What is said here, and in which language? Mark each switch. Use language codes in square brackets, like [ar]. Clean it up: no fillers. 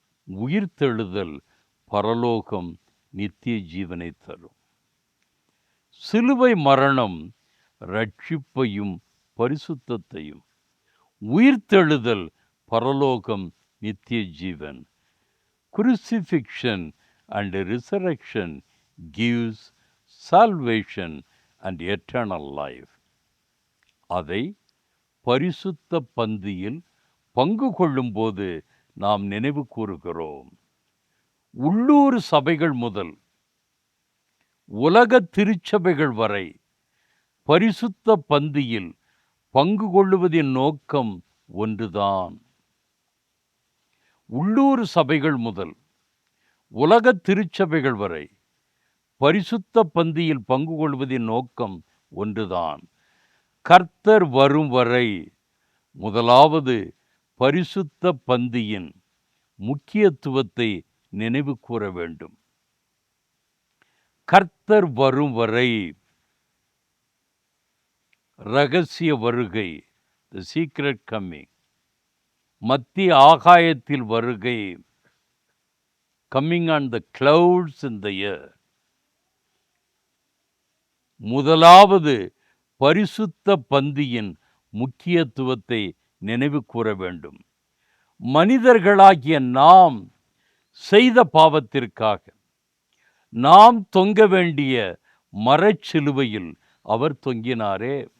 [ta] உயிர்த்தெழுதல் பரலோகம், நித்திய ஜீவனை தரும். சிலுவை மரணம் இரட்சிப்பையும் பரிசுத்தத்தையும், உயிர்த்தெழுதல் பரலோகம், நித்திய ஜீவன். [en] Crucifixion and resurrection gives salvation and eternal life. [ta] அதை பரிசுத்த பந்தியில் பங்கு கொள்ளும்போது நாம் நினைவு கூறுகிறோம். உள்ளூர் சபைகள் முதல் உலக திருச்சபைகள் வரை பரிசுத்த பந்தியில் பங்கு கொள்ளுவதின் நோக்கம் ஒன்றுதான். உள்ளூர் சபைகள் முதல் உலக திருச்சபைகள் வரை பரிசுத்த பந்தியில் பங்கு கொள்வதின் நோக்கம் ஒன்றுதான். கர்த்தர் வரும் வரை முதலாவது பரிசுத்த பந்தியின் முக்கியத்துவத்தை நினைவு கூற வேண்டும். கர்த்தர் வரும் வரை, இரகசிய வருகை, [en] the secret coming, [ta] மத்திய ஆகாயத்தில் வருகை, [en] coming on the clouds in the air. [ta] முதலாவது பரிசுத்த பந்தியின் முக்கியத்துவத்தை நினைவு கூற வேண்டும். மனிதர்களாகிய நாம் செய்த பாவத்திற்காக நாம் தொங்க வேண்டிய மரச்சிலுவையில் அவர் தொங்கினாரே.